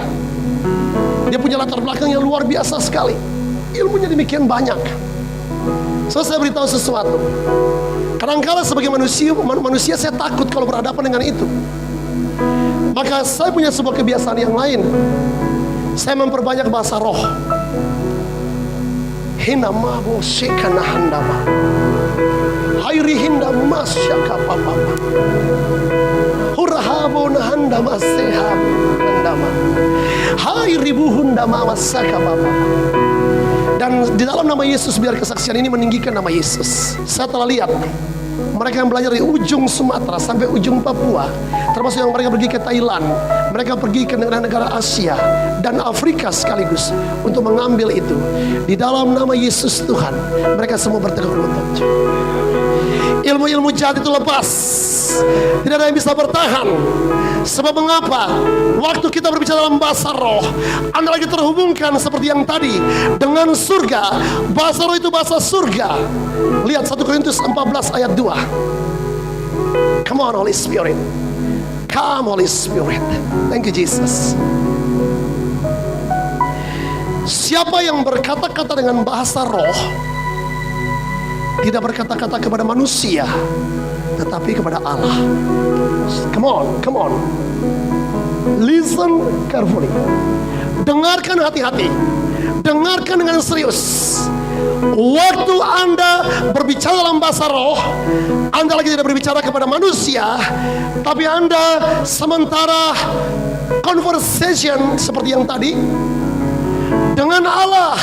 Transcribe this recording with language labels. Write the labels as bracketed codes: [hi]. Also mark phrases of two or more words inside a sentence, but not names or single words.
[id] Dia punya latar belakang yang luar biasa sekali. Ilmunya demikian banyak. So, saya beritahu sesuatu. Kadang-kala sebagai manusia saya takut kalau berhadapan dengan itu. Maka saya punya sebuah kebiasaan yang lain. Saya memperbanyak bahasa roh. Hinama bo sekana handama. Hairi hinda masyaka papa. Hurahabo nahandama sehab handama. Hairi buhundama masaka papa. Dan di dalam nama Yesus, biar kesaksian ini meninggikan nama Yesus. Saya telah lihat mereka yang belajar dari ujung Sumatera sampai ujung Papua, termasuk yang mereka pergi ke Thailand, mereka pergi ke negara-negara Asia dan Afrika sekaligus untuk mengambil itu. Di dalam nama Yesus Tuhan, mereka semua bertekuk lutut. Ilmu-ilmu jahat itu lepas. Tidak ada yang bisa bertahan. Sebab mengapa? Waktu kita berbicara dalam bahasa roh, Anda lagi terhubungkan seperti yang tadi dengan surga. Bahasa roh itu bahasa surga. Lihat 1 Korintus 14 ayat 2. [en] Come on Holy Spirit. Come Holy Spirit. Thank you Jesus. [id] Siapa yang berkata-kata dengan bahasa roh, tidak berkata-kata kepada manusia, tetapi kepada Allah. [en] Come on, come on. Listen carefully. [id] Dengarkan hati-hati. Dengarkan dengan serius. Waktu Anda berbicara dalam bahasa roh, Anda lagi tidak berbicara kepada manusia, tapi Anda sementara conversation seperti yang tadi dengan Allah.